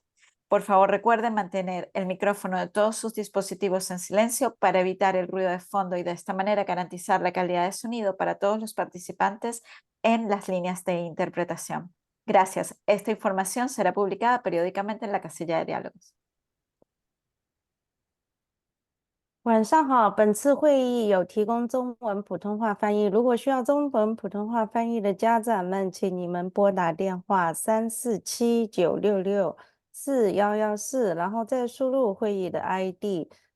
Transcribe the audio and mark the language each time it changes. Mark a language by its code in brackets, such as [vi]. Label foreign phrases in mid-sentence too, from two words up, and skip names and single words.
[es] Por favor, recuerden mantener el micrófono de todos sus dispositivos en silencio para evitar el ruido de fondo y de esta manera garantizar la calidad de sonido para todos los participantes en las líneas de interpretación. Gracias. Esta información será publicada periódicamente en la casilla de diálogos. [zh] 晚上好，本次会议有提供中文普通话翻译。如果需要中文普通话翻译的家长们，请你们拨打电话347-966-4114，然后再输入会议的 ID